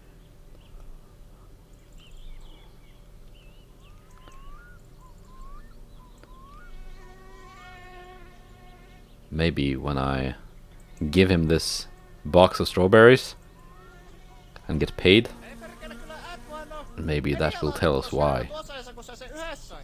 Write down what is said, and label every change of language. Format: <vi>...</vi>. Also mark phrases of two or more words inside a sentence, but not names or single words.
<en>Maybe when I give him this box of strawberries and get paid,</en> <fi>Ei perkele, kyllä et vaan oo</fi> <en>maybe that will tell us why</en> <fi>tuossa ajassa, kun sä sen yhdessä sait.</fi>